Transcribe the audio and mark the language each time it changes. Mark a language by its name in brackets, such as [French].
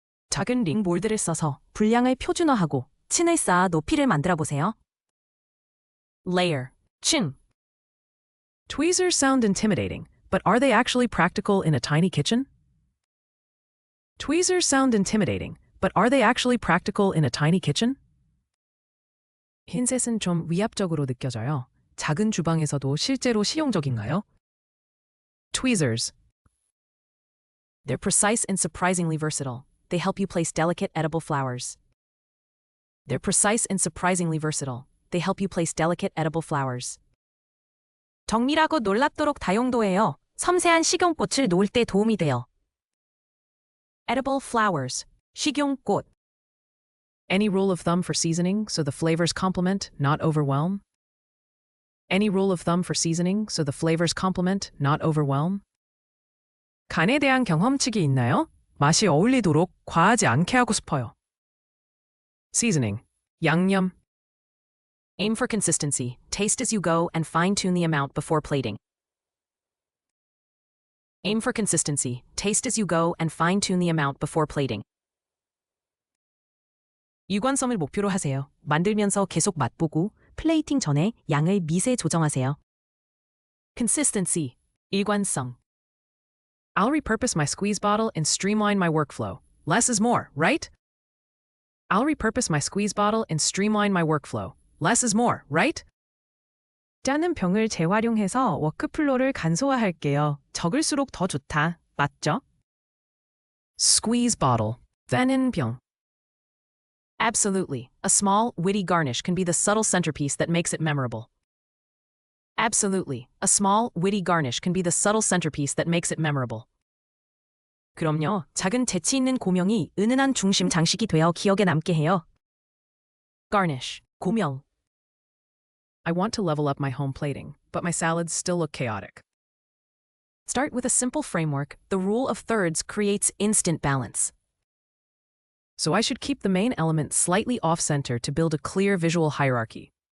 [Korean] 작은 링 몰드를 써서 분량을 표준화하고 층을 쌓아 높이를 만들어 보세요. Layer, 층. [English] Tweezers sound intimidating, but are they actually practical in a tiny kitchen? Tweezers sound intimidating, but are they actually practical in a tiny kitchen? [Korean] 흰셋은 좀 위압적으로 느껴져요. 작은 주방에서도 실제로 실용적인가요? [English] Tweezers. They're precise and surprisingly versatile. They help you place delicate edible flowers. They're precise and surprisingly versatile. They help you place delicate edible flowers. [Korean] 정밀하고 놀랍도록 다용도해요. 섬세한 식용꽃을 놓을 때 도움이 돼요. [English] Edible flowers. [Korean] 식용꽃. [English] Any rule of thumb for seasoning so the flavors complement, not overwhelm? Any rule of thumb for seasoning so the flavors complement, not overwhelm? [Korean] 간에 대한 경험칙이 있나요? 맛이 어울리도록 과하지 않게 하고 싶어요. [English] Seasoning. [Korean] 양념. [English] Aim for consistency. Taste as you go and fine-tune the amount before plating. Aim for consistency. Taste as you go and fine-tune the amount before plating. [Korean] 유관성을 목표로 하세요. 만들면서 계속 맛보고 플레이팅 전에 양을 미세 조정하세요. [English] Consistency. [Korean] 일관성. [English] I'll repurpose my squeeze bottle and streamline my workflow. Less is more, right? I'll repurpose my squeeze bottle and streamline my workflow. Less is more, right? [Korean] 짜는 병을 재활용해서 워크플로우를 간소화할게요. 적을수록 더 좋다. 맞죠? [English] Squeeze bottle. Then 병. Absolutely. A small, witty garnish can be the subtle centerpiece that makes it memorable. Absolutely. A small, witty garnish can be the subtle centerpiece that makes it memorable. [Korean] 그럼요. 작은 재치 있는 고명이 은은한 중심 장식이 되어 기억에 남게 해요. [English] Garnish. [Korean] 고명. [English] I want to level up my home plating, but my salads still look chaotic. Start with a simple framework. The rule of thirds creates instant balance. So I should keep the main element slightly off-center to build a clear visual hierarchy.